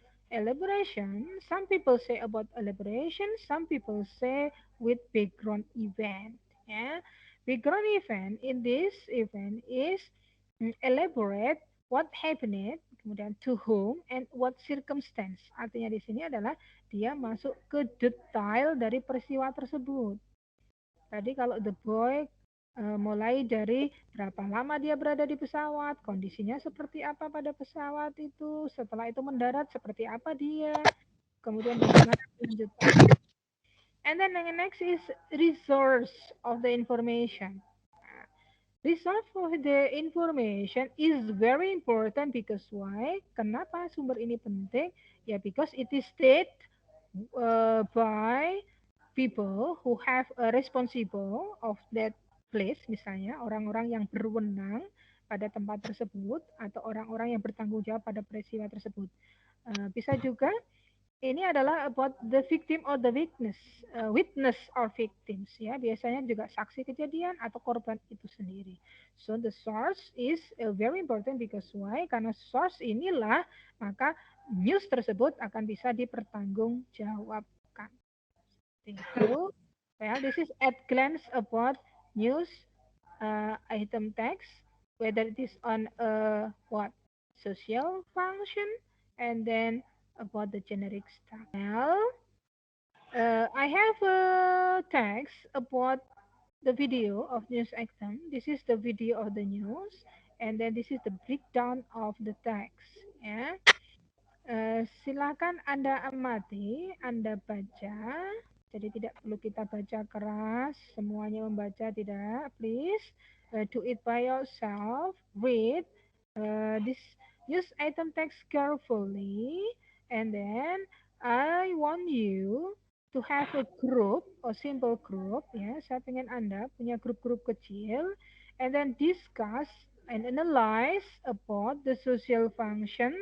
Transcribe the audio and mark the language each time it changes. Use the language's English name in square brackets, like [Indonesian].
[English] Elaboration, some people say about elaboration, some people say with background event. Yeah. Background event in this event is elaborate what happened, [Indonesian] kemudian [English] to whom, and what circumstance. [Indonesian] Artinya di sini adalah dia masuk ke detail dari peristiwa tersebut. Tadi kalau the boy mulai dari berapa lama dia berada di pesawat, kondisinya seperti apa pada pesawat itu, setelah itu mendarat seperti apa dia, kemudian bagaimana kelanjutannya. [English] And then the next is resource of the information. Resource of the information is very important because why? [Indonesian] Kenapa sumber ini penting? Ya, [English] because it is stated by people who have a responsible of that place, [Indonesian] misalnya orang-orang yang berwenang pada tempat tersebut atau orang-orang yang bertanggung jawab pada peristiwa tersebut. Bisa juga ini adalah [English] about the victim or the witness or victims, [Indonesian] ya, biasanya juga saksi kejadian atau korban itu sendiri. [English] So the source is very important because why? [Indonesian] Karena source inilah maka news tersebut akan bisa dipertanggungjawabkan. [English] Itu, well, this is at glance about news item text, whether it is on a what social function, and then about the generic stuff. Well, I have a text about the video of news item. This is the video of the news, and then this is the breakdown of the text. [Indonesian] Ya, silakan Anda amati, Anda baca. Jadi tidak perlu kita baca keras, semuanya membaca tidak. [English] Please do it by yourself. Read this news item text carefully, and then I want you to have a group, a simple group. [Indonesian] Ya, saya pengen Anda punya grup-grup kecil, [English] and then discuss and analyze about the social function.